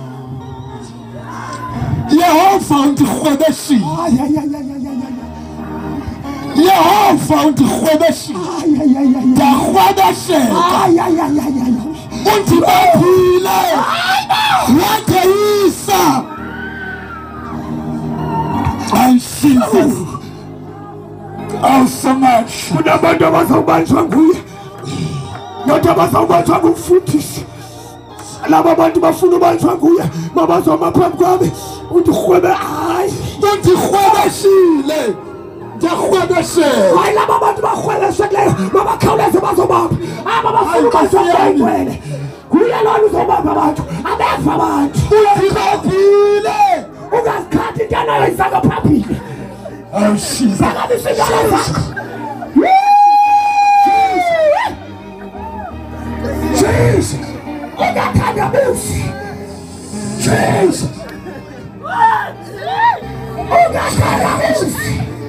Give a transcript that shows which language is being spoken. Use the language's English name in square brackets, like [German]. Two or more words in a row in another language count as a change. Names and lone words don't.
[Xhosa] Yehova undikhwebeshile. Yehova undikhwebeshile. Ndakhwebesheka. Undibambile. Wadeyisa. [English] And Jesus. Oh, so much. [Xhosa] Kunabantu abazawubanjwa nguye. Not abazawubanjwa ngumfundisi. Laba bantu bafuna ubanjwa nguye. Mabazoma phambi kwami. Undikhwebe hayi. Undikhwebeshile. Ndakhwebesheka. Hayi laba bantu bakhweleshekileyo. Mabakhawuleze bazobamba. Abafuna ubanjwa ngwele. Kuye lona uzobamba abantu. Abeva abantu. Undibambile. Ungazikhathi into nayo isaka phambili. [English] Oh, Jesus. Jesus. [Xhosa] Ungathanda busi. Jesus. Ungathanda busi.